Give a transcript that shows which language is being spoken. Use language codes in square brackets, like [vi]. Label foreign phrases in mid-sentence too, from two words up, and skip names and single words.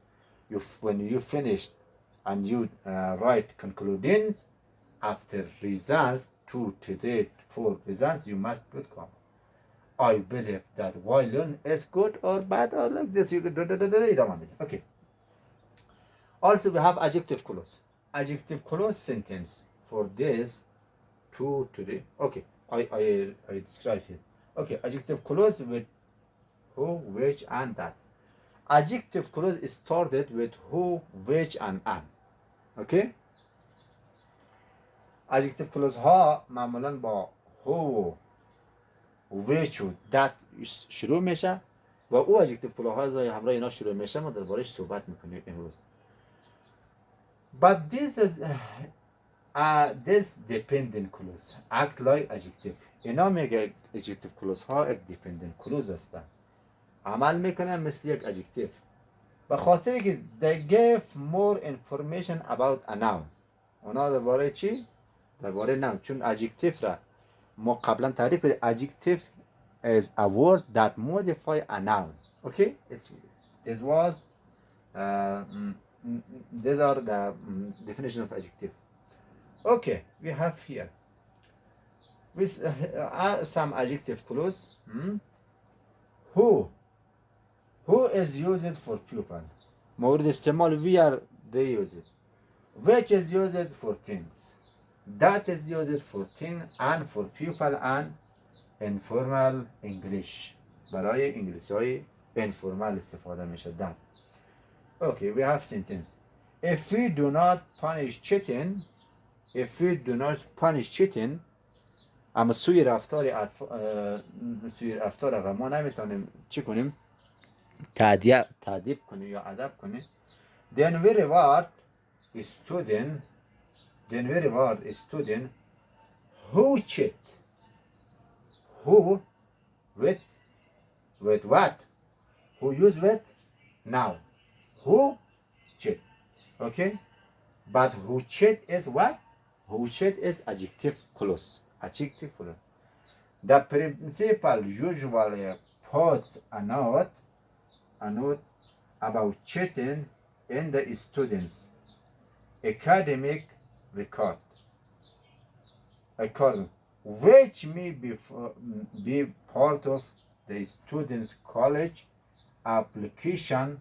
[en] When you finish and you write concluding, after reasons, 2, 3, 4 reasons, you must put comma. I believe that violin is good or bad or like this. You could okay. Also, we have adjective clause. Adjective clause sentence for this 2, 3. Okay, I describe here. Okay, adjective clause with who, which, and that. Adjective clause is started with who, which, and an. Okay. Adjective clause [fa] ها معمولا با [en] who, which [fa] و that شروع میشه و او [en] adjective clause [fa] های همراه اینا شروع میشه. ما دربارش صحبت میکنیم امروز. [en] But this dependent clause act like adjective. [fa] اینا میگه [en] adjective clause [fa] ها یک [en] dependent clause [fa] هستن. عمل میکنن مثل یک adjective. به خاطر که [en] they give more information about a noun. [fa] اونا درباره چی؟ درباره noun. چون adjective را ما قبلا تعریف کردیم. [en] Adjective is a word that modify a noun. Okay? These are the definition of adjective. Okay, we have here with some adjective clause. Who is used for pupil. [fa] مورد استعمال [en] where they use it. Which is used for things. That is used for thing and for pupil and informal English. [fa] برای انگلیسی های informal استفاده میشه. [en] that. Okay, we have sentence. If we do not punish cheating, [fa] اما سوی رفتار ما نمیتونیم چی کنیم؟ تعدیب کنیم یا ادب کنیم. [en] Then we reward a student who cheat. Who with what? Who use with now. Who cheat. Okay? But who cheat is what? which is adjective clause. Adjective clause. The principal usually puts a note about cheating in the student's academic record, which may be part of the student's college application.